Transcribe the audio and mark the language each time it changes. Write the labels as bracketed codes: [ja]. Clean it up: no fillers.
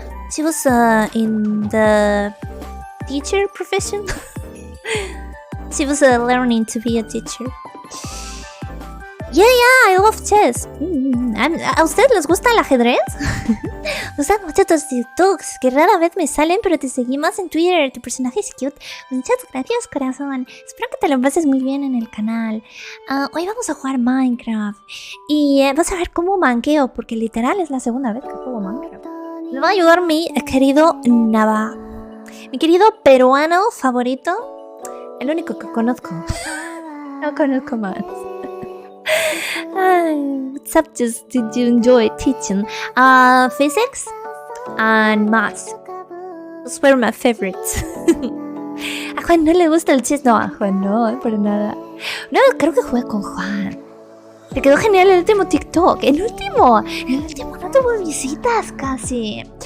[en] She was in the teacher profession. She was learning to be a teacher. Yeah, I love chess. [es] ¿A ustedes les gusta el ajedrez? Usan mucho tus TikToks, que rara vez me salen, pero te seguimos en Twitter. Tu personaje es cute. Muchas gracias, corazón. Espero que te lo pases muy bien en el canal. Hoy vamos a jugar Minecraft. Y vas a ver cómo manqueo, porque literal es la segunda vez que juego Minecraft. Me va a ayudar mi querido Nava. Mi querido peruano favorito. El único que conozco. No conozco más. [en] What subjects did you enjoy teaching? Physics and maths. Those were my favorites. [es] A Juan no le gusta el chess. No, a Juan no, por nada. No, creo que jugué con Juan. Me quedó genial el último TikTok. El último no tuvo visitas casi.